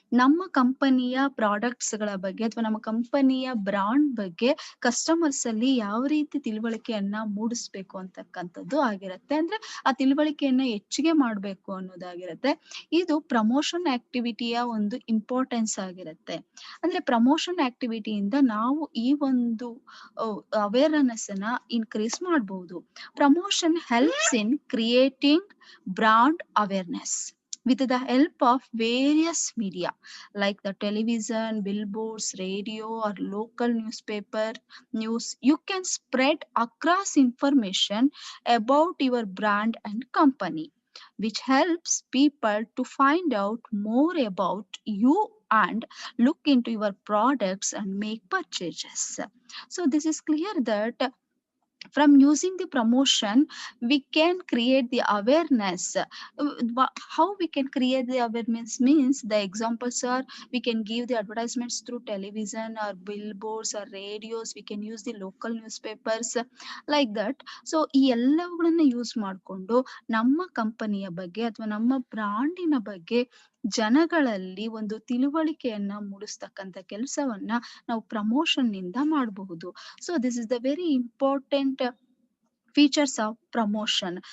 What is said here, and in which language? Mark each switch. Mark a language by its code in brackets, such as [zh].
[kn] ನಮ್ಮ ಕಂಪನಿಯ ಪ್ರಾಡಕ್ಟ್ಸ್ ಗಳ ಬಗ್ಗೆ ಅಥವಾ ನಮ್ಮ ಕಂಪನಿಯ ಬ್ರಾಂಡ್ ಬಗ್ಗೆ ಕಸ್ಟಮರ್ಸ್ ಅಲ್ಲಿ ಯಾವ ರೀತಿ ತಿಳುವಳಿಕೆಯನ್ನ ಮೂಡಿಸ್ಬೇಕು ಅಂತಕ್ಕಂಥದ್ದು ಆಗಿರುತ್ತೆ. ಅಂದ್ರೆ ಆ ತಿಳುವಳಿಕೆಯನ್ನ ಹೆಚ್ಚಿಗೆ ಮಾಡ್ಬೇಕು ಅನ್ನೋದಾಗಿರುತ್ತೆ. ಇದು ಪ್ರಮೋಷನ್ ಆಕ್ಟಿವಿಟಿಯ ಒಂದು ಇಂಪಾರ್ಟೆನ್ಸ್ ಆಗಿರುತ್ತೆ. ಅಂದ್ರೆ ಪ್ರಮೋಷನ್ ಆಕ್ಟಿವಿಟಿಯಿಂದ ನಾವು ಈ ಒಂದು ಅವೇರ್ನೆಸ್ ಅನ್ನ ಇನ್ಕ್ರೀಸ್ ಮಾಡಬಹುದು. [en] Promotion helps in creating brand awareness with the help of various media like the television, billboards, radio, or local newspaper news. You can spread across information about your brand and company, which helps people to find out more about you and look into your products and make purchases. So this is clear that from using the promotion we can create the awareness. How we can create the awareness means the examples are, we can give the advertisements through television or billboards or radios, we can use the local newspapers, like that. [kn] So ಈ ಎಲ್ಲವುಗಳನ್ನ use ಮಾಡಿಕೊಂಡು ನಮ್ಮ ಕಂಪನಿಯ ಬಗ್ಗೆ ಅಥವಾ ನಮ್ಮ ಬ್ರಾಂಡಿನ ಬಗ್ಗೆ ಜನಗಳಲ್ಲಿ ಒಂದು ತಿಳುವಳಿಕೆಯನ್ನ ಮೂಡಿಸ್ತಕ್ಕಂಥ ಕೆಲಸವನ್ನ ನಾವು ಪ್ರಮೋಷನ್ ನಿಂದ ಮಾಡಬಹುದು. [en] So this is the very important features of promotion.